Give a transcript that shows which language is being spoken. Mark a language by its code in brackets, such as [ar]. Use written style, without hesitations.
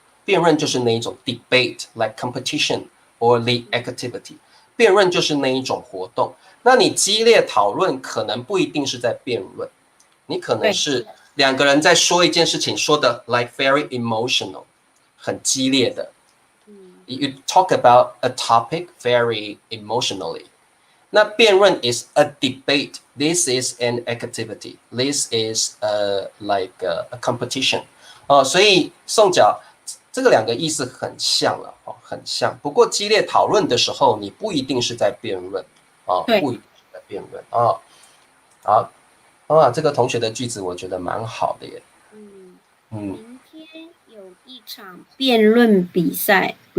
[zh] 辩论就是那一种 [en] debate like competition or the activity， [zh] 辩论就是那一种活动。那你激烈讨论可能不一定是在辩论，你可能是2个人在说一件事情，说的 [en] like very emotional， [zh] 很激烈的。 [en] You talk about a topic very emotionally。 [zh] 那辩论 [en] is a debate. This is an activity. This is like a competition. [zh] 所以宋角这个2个意思很像了很像。不过激烈讨论的时候，你不一定是在辩论不一定是在辩论好这个同学的句子我觉得蛮好的耶。明天有一场辩论比赛。